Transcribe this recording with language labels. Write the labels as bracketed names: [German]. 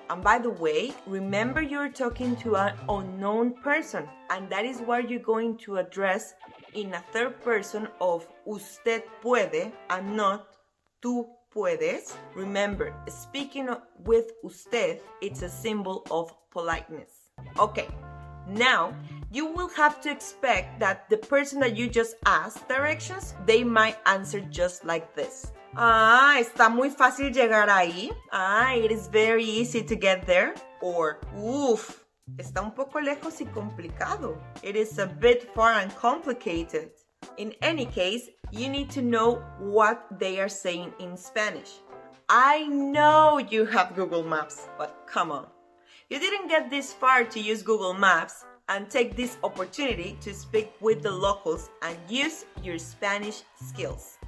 [English] And by the way, remember you're talking to an unknown person, and that is why you're going to address in a third person of [Spanish] usted puede [English] and not [Spanish] tú puedes. [English] Remember, speaking with usted, it's a symbol of politeness. Okay, now you will have to expect that the person that you just asked directions, they might answer just like this. [Spanish] Está muy fácil llegar ahí. [English] It is very easy to get there. [Spanish] Or, está un poco lejos y complicado. [English] It is a bit far and complicated. In any case, you need to know what they are saying in Spanish. I know you have Google Maps, but come on. You didn't get this far to use Google Maps and take this opportunity to speak with the locals and use your Spanish skills.